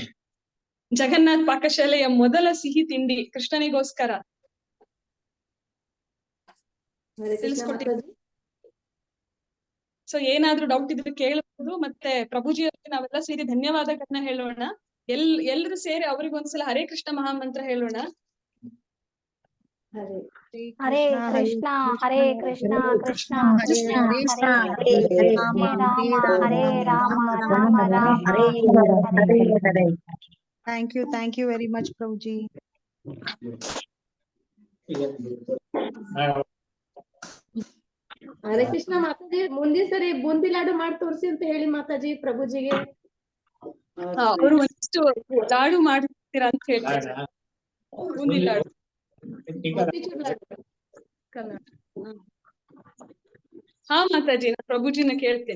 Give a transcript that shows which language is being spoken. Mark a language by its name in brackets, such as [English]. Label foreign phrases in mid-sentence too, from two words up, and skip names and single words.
[Kannada] ಜಗನ್ನಾಥ್ ಪಾಕಶಾಲೆಯ ಮೊದಲ ಸಿಹಿ ತಿಂಡಿ ಕೃಷ್ಣನಿಗೋಸ್ಕರ ತಿಳಿಸ್ಕೊಟ್ಟಿದ್ದೀವಿ. ಸೊ ಏನಾದ್ರೂ ಡೌಟ್ ಇದ್ರೆ ಕೇಳಬಹುದು. ಮತ್ತೆ ಪ್ರಭುಜಿ ಅವರಿಗೆ ನಾವೆಲ್ಲ ಸೇರಿ ಧನ್ಯವಾದಗಳನ್ನ ಹೇಳೋಣ. ಎಲ್ರು ಸೇರಿ ಅವ್ರಿಗೊಂದ್ಸಲ ಹರೇ ಕೃಷ್ಣ ಮಹಾಮಂತ್ರ ಹೇಳೋಣ. [Sanskrit] ಹರೇ ಕೃಷ್ಣ ಹರೇ ಕೃಷ್ಣ ಕೃಷ್ಣ ಕೃಷ್ಣ ಹರೇ ಹರೇ ಹರೇ ರಾಮ ರಾಮ ರಾಮ ಹರೇ ಹರೇ. [English] Thank you very much, Prabhuji. [Kannada] ಹರೇ ಕೃಷ್ಣ ಮಾತಾಜಿ. ಮುಂದಿನ ಸರಿ ಬೂಂದಿ ಲಾಡು ಮಾಡಿ ತೋರಿಸಿ ಅಂತ ಹೇಳಿ ಮಾತಾಜಿ ಪ್ರಭುಜಿಗೆ. ಅವರು ಒಂದಿಷ್ಟು ಲಾಡು ಮಾಡ್ತೀರಾ ಅಂತ ಹೇಳ್ತಾರೆ. ಬೂಂದಿ ಲಾಡು ಹಾ ಮಾತಾಜಿ, ನಾನು ಪ್ರಭುಜಿನ ಕೇಳ್ತೇನೆ.